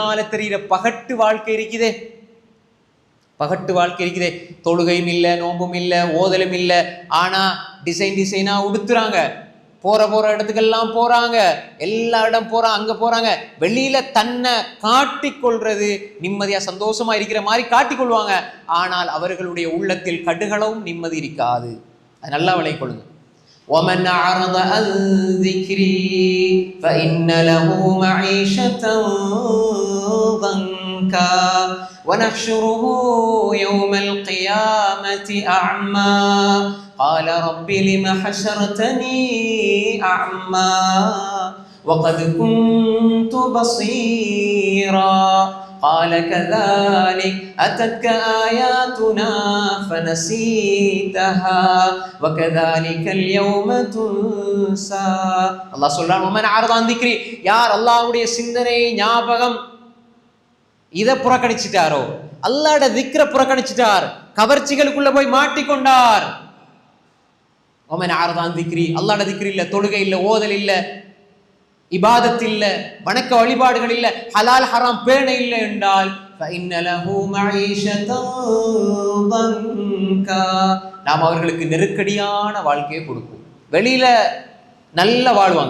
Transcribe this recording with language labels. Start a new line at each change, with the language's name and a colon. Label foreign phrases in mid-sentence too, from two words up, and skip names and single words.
Tamil: வெளியால தெரிகிற பகட்டு வாழ்க்கை இருக்குதே, பகட்டு வாழ்க்கை இருக்குதே, தொழுகையும் இல்லை, நோம்பும் இல்லை, ஓதலும் இல்லை, ஆனா டிசைனா உடுத்துறாங்க, போற இடத்துக்கெல்லாம் போறாங்க, எல்லா இடம் போறாங்க, அங்க போறாங்க, வெளியில தன்னை காட்டிக்கொள்றது நிம்மதியா சந்தோஷமா இருக்கிற மாதிரி காட்டிக்கொள்வாங்க. ஆனால் அவர்களுடைய உள்ளத்தில் கடுகளவும் நிம்மதி இருக்காது. அது நல்லா விளங்கிக் கொள்ளுங்க.
Arabic: وَمَنْ أَعْرَضَ عَنْ ذِكْرِي فَإِنَّ لَهُ مَعِيشَةً ضَنكًا وَنَحْشُرُهُ يَوْمَ الْقِيَامَةِ أَعْمَى قَالَ رَبِّ لِمَ حَشَرْتَنِي أَعْمَى وَقَدْ كُنْتُ بَصِيرًا قال كذلك أتتك آياتنا فنسيتها وكذلك اليوم تنسى.
Tamil: அல்லாஹ் சொல்றான்,
Arabic: ومن أعرض عن ذكري,
Tamil: யார் அல்லாஹ்வுடைய சிந்தனை ஞாபகம் இதை புறக்கணிச்சிட்டாரோ, அல்லாஹ்ட திக்ர புறக்கணிச்சிட்டார், கவர்ச்சிகளுக்குள்ள போய் மாட்டிக்கொண்டார்.
Arabic: ومن أعرض عن ذكري,
Tamil: அல்லாஹ்ட திக்ர் இல்ல, தொழுகை இல்ல, ஓதல் இல்ல, இபாதத் இல்ல, வணக்க வழிபாடுகள் இல்ல,
Arabic: حلال حرام
Tamil: பேண இல்லை என்றால் நாம் அவர்களுக்கு நெருக்கடியான வாழ்க்கையை கொடுப்போம். வெளியில நல்லா வாழ்வாங்க.